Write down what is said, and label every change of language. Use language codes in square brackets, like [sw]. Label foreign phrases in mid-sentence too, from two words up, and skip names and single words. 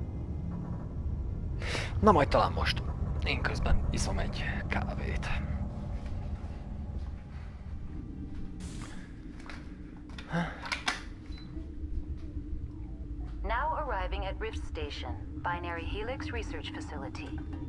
[hu] Na majd talán most. Én közben iszom egy kávét. [en] Now arriving at Rift Station, Binary Helix Research Facility.